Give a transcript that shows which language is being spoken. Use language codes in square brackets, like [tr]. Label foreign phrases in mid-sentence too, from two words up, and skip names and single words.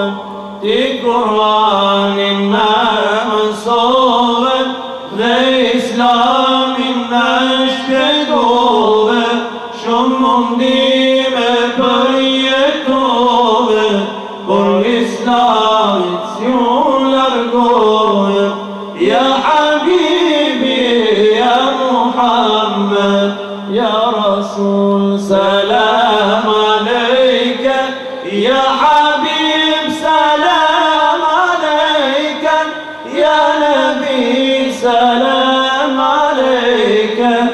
[sq] Ti Kur'anin në mësove dhe Islamin në shpjegove, shumë mundime përjetove, por Islamit s'ju largove. [ar] يا حبيبي يا محمد يا رسول سلام عليك. يا حبيب سلام عليك. يا نبي سلام عليك.